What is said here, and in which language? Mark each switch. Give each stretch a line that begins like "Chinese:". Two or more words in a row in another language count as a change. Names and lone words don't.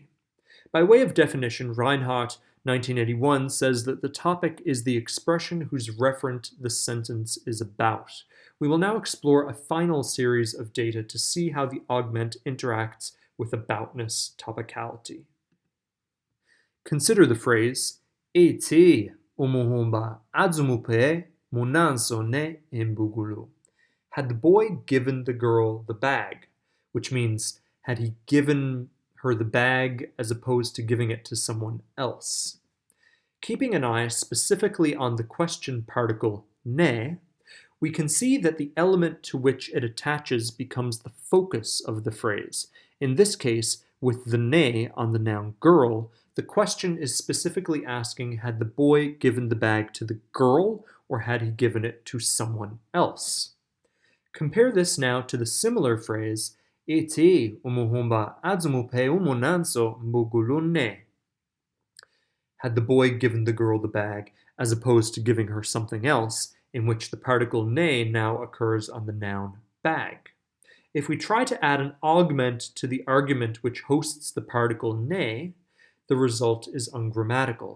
English: By way of definition, Reinhardt, 1981, says that the topic is the expression whose referent the sentence is about. We will now explore a final series of data to see how the augment interacts with aboutness topicality. Consider the phrase,
Bantu languages: Ete umuhumba adzumupe munanso ne imbugulu.
English: Had the boy given the girl the bag, which means had he given her the bag as opposed to giving it to someone else. Keeping an eye specifically on the question particle ne, we can see that the element to which it attaches becomes the focus of the phrase. In this case, with the ne on the noun girl, the question is specifically asking had the boy given the bag to the girl or had he given it to someone else. Compare this now to the similar phrase,
Bantu languages: Ete umuhumba adzumupe umunanso mbugulune.
English: Had the boy given the girl the bag, as opposed to giving her something else, in which the particle ne now occurs on the noun bag. If we try to add an augment to the argument which hosts the particle ne, the result is ungrammatical.